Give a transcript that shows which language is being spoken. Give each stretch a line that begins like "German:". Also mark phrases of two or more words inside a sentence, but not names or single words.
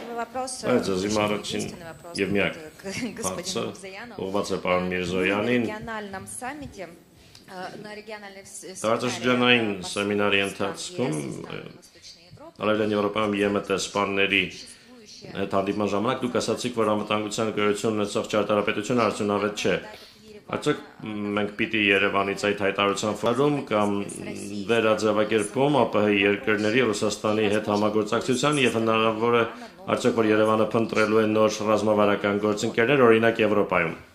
Russian: вопрос, единственный вопрос к господину Мурзаянову. На региональном саммите, на региональной
Armenian: Տարածաշրջանային սեմինարի ընթացքում Արևելյան Եվրոպայում ԵՄՏ սպաների հետ հանդիպման ժամանակ դուք ասացիք, որ անվտանգության գոյություն ունեցող ճարտարապետությունը արդյունավետ չէ։ Արդյոք մենք պիտի Երևանից այդ հայտարարության ֆորում կամ վերաձևակերպում ԱՊՀ երկրների Ռուսաստանի հետ համագործակցության եւ հնարավոր է արդյոք որ Երևանը փնտրելու է նոր ռազմավարական գործընկերներ օրինակ Եվրոպայում։